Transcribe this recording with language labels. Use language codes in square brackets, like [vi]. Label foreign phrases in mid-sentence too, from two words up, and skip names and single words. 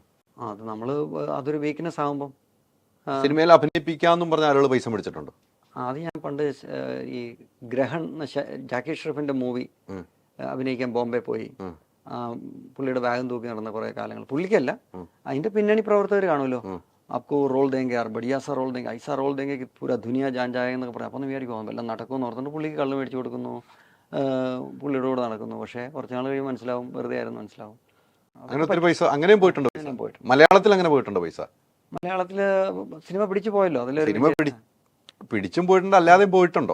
[ml] അത് നമ്മൾ അതൊരു വീക്ക്നെസ് ആകുമ്പം സിനിമയിൽ അഭിനയിപ്പിക്കാമെന്നും പറഞ്ഞ ആളുകൾ പൈസ മേടിച്ചിട്ടുണ്ടോ? അത് ഞാൻ പണ്ട് ഈ ഗ്രഹൺ ജാക്കി ഷ്രഫിൻ്റെ മൂവി അഭിനയിക്കാൻ ബോംബെ പോയി. പുള്ളിയുടെ ബാഗും തൂക്കി നടന്ന കുറേ കാലങ്ങൾ. പുള്ളിക്കല്ല, അതിൻ്റെ പിന്നണി പ്രവർത്തകർ കാണുമല്ലോ, [hi] आपको रोल देंगे यार, बढ़िया सा रोल देंगे, ऐसा रोल देंगे कि पूरा दुनिया जान जाएगा [ml] എന്നൊക്കെ പറയാം. അപ്പോൾ ഒന്ന് വിചാരിക്കും എല്ലാം നടക്കുമെന്ന് ഓർത്തുകൊണ്ട് പുള്ളിക്ക് കള്ള് മേടിച്ചു കൊടുക്കുന്നു, പുള്ളിയുടെ കൂടെ നടക്കുന്നു. പക്ഷേ കുറച്ച് നാൾ കഴിയുമ്പോൾ മനസ്സിലാവും വെറുതെ ആയിരുന്നു മനസ്സിലാവും. അങ്ങനെ ഒത്തിരി പൈസ അങ്ങനെയും പോയിട്ടുണ്ട്. മലയാളത്തിൽ അങ്ങനെ പോയിട്ടുണ്ടോ പൈസ? മലയാളത്തിൽ സിനിമ പിടിച്ചു പോയല്ലോ, അതിൽ സിനിമ പിടിച്ചും പോയിട്ടുണ്ട്, അല്ലാതെയും പോയിട്ടുണ്ടോ?